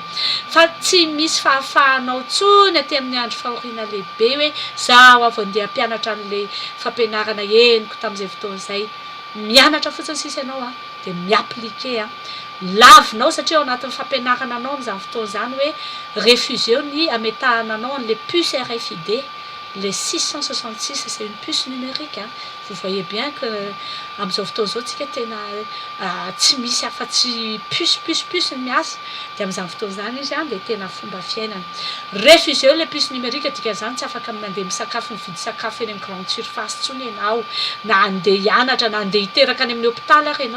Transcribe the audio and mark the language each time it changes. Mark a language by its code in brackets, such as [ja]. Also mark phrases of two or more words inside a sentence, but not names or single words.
[mg] fa tsy misy fahafahanao tsony aty amin'ny andro fahoriana lehibe hoe zaho avy andeha ampianatra an'le fampianarana eniko tamin'izay fotoana zay mianatra fotsiny sisa ianao a de miaplike a lavinao satria ao anatin'ny fampianarana anao amin'izany fotoana zany hoe refuseo ny ametahana anao an'le puce [fr] RFID les 666 c'est une puce numérique vous voyez bien que [mg] amin'izao fotoana zao tsika tena tsy misy afa-tsy puce ny miasa de amin'izany fotoana zany izy a de tena fomba fiainana refuseo le [fr] puce numérique [mg] dikan'izany tsy afaka mandeha misakafo mividy sakafo eny amin'ny [fr] grande surface [mg] tsony ianao na andeha hianatra na andeha hiteraka any amin'ny hôpitaly ary ianao